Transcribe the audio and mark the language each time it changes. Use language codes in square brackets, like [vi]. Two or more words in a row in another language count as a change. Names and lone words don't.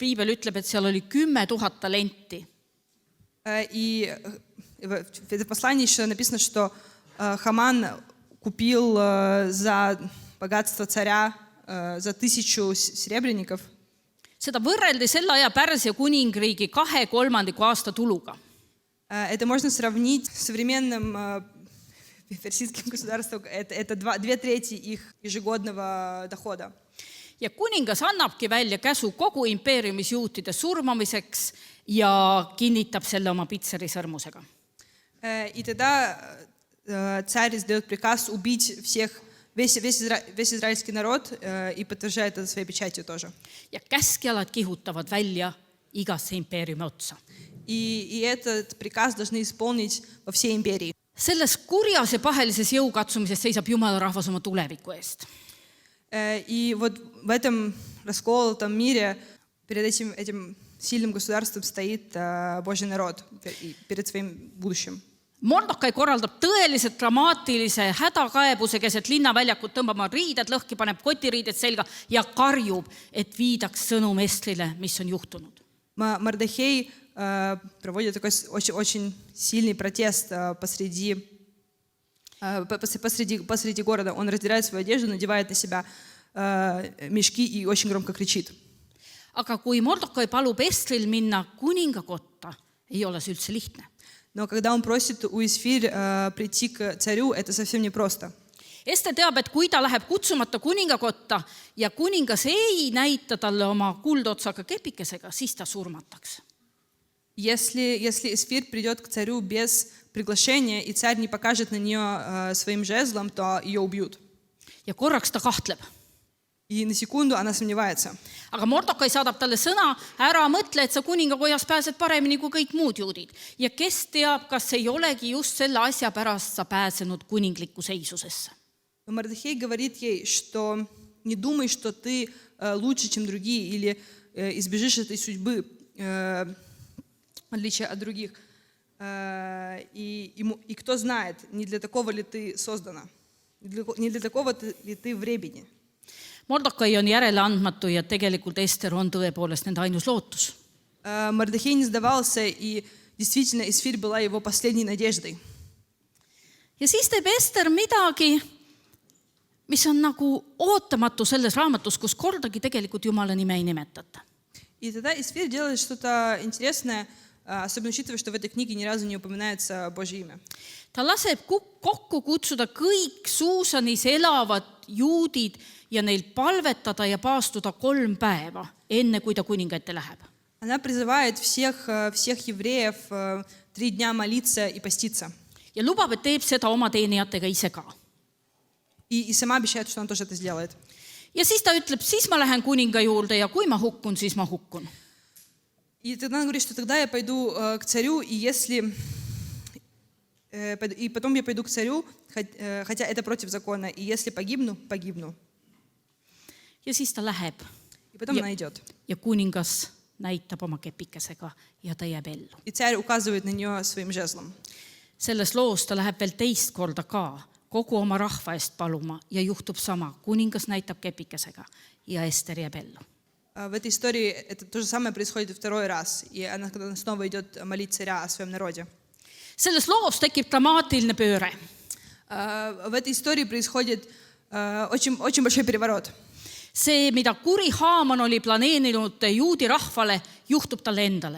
[et] Piibel ütleb, et seal oli 10 000 talenti. [ru] И в этом послании еще написано, что Хаман купил за богатство царя за 1000 серебряников. [et] Seda võrreldi selle aja Pärsia kuningriigi 2/3 aasta tuluga. [ru] Это можно сравнить с современным персидским государством. Это 2/3 их ежегодного дохода. [et] Ja kuningas annabki välja käsu kogu impeeriumis juutide surmamiseks ja kinnitab selle oma pitseri sõrmusega. [ru] И тогда царь издает приказ убить весь израильский народ и подтверждает это своей печатью тоже. [et] Ja käskjalad kihutavad välja igasse impeeriumi otsa. [ru] И этот приказ должны исполнить во всей империи. [et] Selles kurjas ja pahelises jõukatsumises seisab Jumala rahvas oma tuleviku eest. [ru] И вот в этом расколотом мире перед этим сильным государством стоит Божий народ перед своим будущим. [et] Mordokai korraldab tõeliselt dramaatilise hädakaebuse keset linnaväljakut, tõmbab oma riided lõhki, paneb kotiriided selga ja karjub, et viidaks sõnum Estrile, mis on juhtunud. [ru] Мордехей проводит такой очень сильный протест посреди города. Он раздирает свою одежду, надевает на себя мешки и очень громко кричит. [et] Aga kui Mordokai palub Estril minna kuninga kotta, ei ole see üldse lihtne. [ru] Но когда он просит у Эсфирь прийти к царю, это совсем непросто. [et] Ester teab, et kui ta läheb kutsumata kuninga kotta ja kuningas ei näita talle oma kuldotsaga kepikesega, siis ta surmatakse. [ru] Если Эсфирь придет к царю без приглашения, и царь не покажет на нее своим жезлом, то ее убьют. [et] Ja korraks ta kahtleb. [ru] И на секунду она сомневается. [et] Aga Mordokai saadab talle sõna, ära mõtle, et sa kuningakojas pääsed paremini kui kõik muud juudid. Ja kes teab, kas ei olegi just selle asja pärast sa pääsenud kuninglikku seisusesse. [ru] Но Мордехей говорит ей, что не думай, что ты лучше, чем другие, или избежишь этой судьбы, отличия от других. И кто знает, не для такого ли ты создана, не для такого ли ты времени. [et] Mordokai on järele andmatu ja tegelikult Ester on tõepoolest nende ainus lootus. [ru] Мордехей не сдавался, и действительно Эсфирь была его последней надеждой. [et] Ja siis teeb Ester midagi, mis on nagu ootamatu selles raamatus, kus kordagi tegelikult Jumala nime ei nimetata. [ru] И тогда Эсфирь делает что-то интересное, особенно учитывая, что в этой книге ни разу не упоминается Божье имя. [et] Ta laseb kokku kutsuda kõik Suusanis elavad juudid ja neil palvetada ja paastuda 3 päeva, enne kui ta kuninga ette läheb. [ru] Она призывает всех евреев 3 дня молиться и поститься. [et] Ja lubab, et teeb seda oma teenijatega ise ka. [ru] И сама обещает, что она тоже это сделает. [et] Ja siis ta ütleb, siis ma lähen kuninga juurde ja kui ma hukkun, siis ma hukkun. [ru] И тогда она говорит, что тогда я пойду к царю, и потом я пойду к царю, хотя это против закона, и если погибну, погибну. [et] Ja siis ta läheb. [ru] И потом она идет. [et] Ja kuningas näitab oma kepikesega ja ta jääb ellu. [ru] И царь указывает на нее своим жезлом. [et] Selles loos ta läheb veel teist korda ka kogu oma rahva eest paluma ja juhtub sama. Kuningas näitab kepikesega ja Ester jääb ellu. [ru] В этой истории это то же самое происходит второй раз, и она, когда она снова идет молить царя о своем народе. [et] Selles loos tekib dramaatiline pööre. [ru] В этой истории происходит очень большой переворот. [et] See, mida kuri Haaman oli planeerinud juudi rahvale, juhtub talle endale.